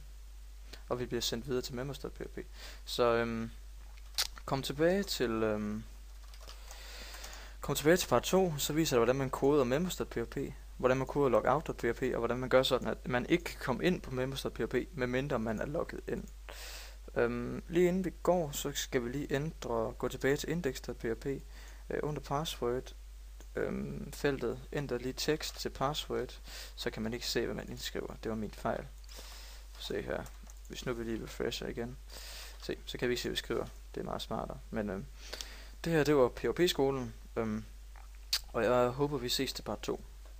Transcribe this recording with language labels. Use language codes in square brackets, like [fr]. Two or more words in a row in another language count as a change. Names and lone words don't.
[da] Og vi bliver sendt videre til members.php. Så kom tilbage til part 2, så viser det, hvordan man koder members.php, hvordan man koder logout.php, og hvordan man gør sådan, at man ikke kan komme ind på members.php, medmindre man er logget ind. Lige inden vi går, så skal vi lige gå tilbage til index.php, under password, feltet, ændre lige tekst til password, så kan man ikke se, hvad man indskriver. Det var min fejl. Se her. Hvis nu vi lige refresher igen, så kan vi ikke se, hvad vi skriver. Det er meget smartere. Men det her, det var PHP-skolen, og jeg håber, vi ses til part 2.